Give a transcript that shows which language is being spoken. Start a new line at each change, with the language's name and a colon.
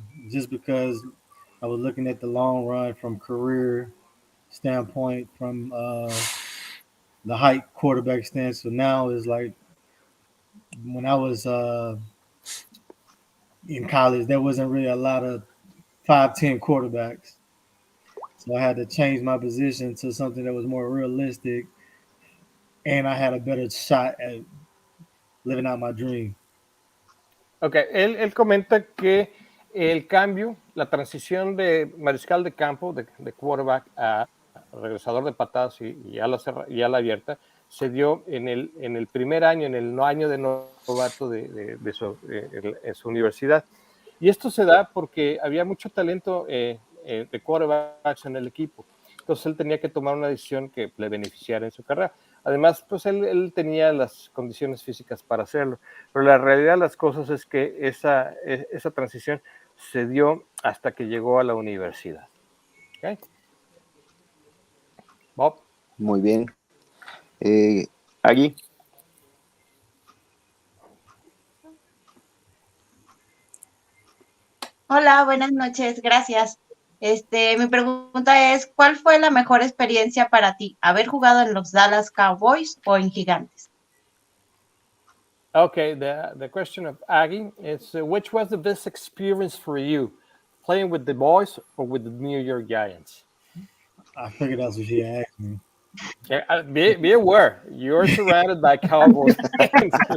English: just because I was looking at the long run from career standpoint, from the height quarterback stance. So now is like when I was in college, there wasn't really a lot of 5'10" quarterbacks. So I had to change my position to something that was more realistic, and I had a better shot at living out my dream.
Spanish: Ok, él comenta que el cambio, la transición de mariscal de campo, de quarterback a regresador de patadas y ala abierta, se dio en el primer año, en el año de novato en su universidad. Y esto se da porque había mucho talento de quarterbacks en el equipo. Entonces él tenía que tomar una decisión que le beneficiara en su carrera. Además, pues él tenía las condiciones físicas para hacerlo. Pero la realidad de las cosas es que esa transición se dio hasta que llegó a la universidad. ¿Okay? Bob. Muy bien. Agui. Hola, buenas noches, gracias. Mi pregunta es, ¿cuál fue la mejor experiencia para ti? ¿Haber jugado en los Dallas Cowboys o en Gigantes?
English: Okay, the question of Aggie is, which was the best experience for you, playing with the boys or with the New York Giants? I figured that's what she asked me. Yeah, be aware, you're surrounded by Cowboys fans.